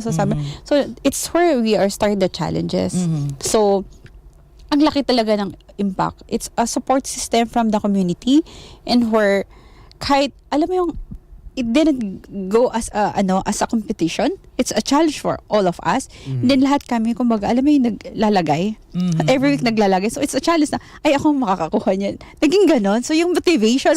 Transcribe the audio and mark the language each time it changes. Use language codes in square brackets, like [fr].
[en] So sabi, so it's where we are starting the challenges. [tl] So, ang laki talaga ng impact. [en] It's a support system from the community and where [tl] kahit, alam mo yung, [en] it didn't go as a competition. it's a challenge for all of us. [tl] And then lahat kami, kumbaga, alam mo yung naglalagay. Every week naglalagay. [en] So it's a challenge [tl] na, ay, ako makakakuha niyan. Naging ganon. So yung motivation